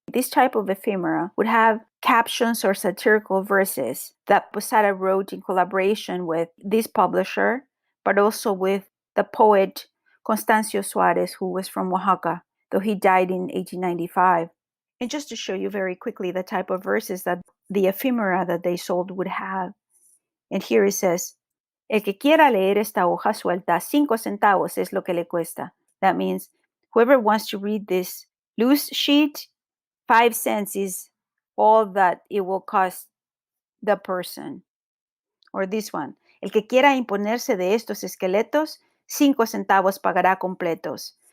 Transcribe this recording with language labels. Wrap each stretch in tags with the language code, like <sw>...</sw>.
<en>This type of ephemera would have captions or satirical verses that Posada wrote in collaboration with this publisher, but also with the poet Constancio Suarez, who was from Oaxaca, though he died in 1895. And just to show you very quickly the type of verses that the ephemera that they sold would have. And here it says,</en> <es>El que quiera leer esta hoja suelta, 5 centavos es lo que le cuesta.</es> <en>That means whoever wants to read this loose sheet, 5 cents is all that it will cost the person. Or this one,</en> <es>el que quiera imponerse de estos esqueletos, 5 centavos pagará completos.</es>